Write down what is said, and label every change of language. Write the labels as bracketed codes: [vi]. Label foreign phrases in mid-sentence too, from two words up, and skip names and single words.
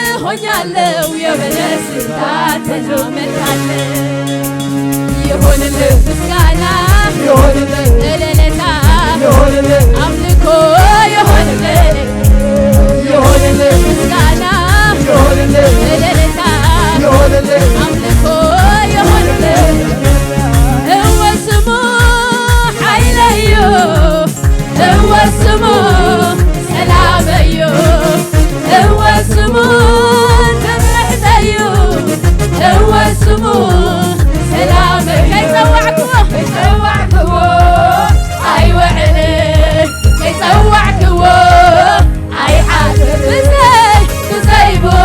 [am] ሆኛለሁ የበደስታ ተዘመታለሁ ይሁንልህ ምስጋና ይሁንልህ እልልታ ይሁንልህ አምልኮ ይሁንልህ ይሁንልህ ምስጋና ይሁንልህ እልልታ ይሁንልህ አምልኮ ይሁንልህ [ti] እወስሙ ኃይለዩ እወስሙ ሰላመዩ እወስሙ ትምሕተዩ እወስሙ ሰላም ከይፀዋዕክዎ ኣይውዕል ከይፀዋዕክዎ ኣይሓድር ብዘይቦ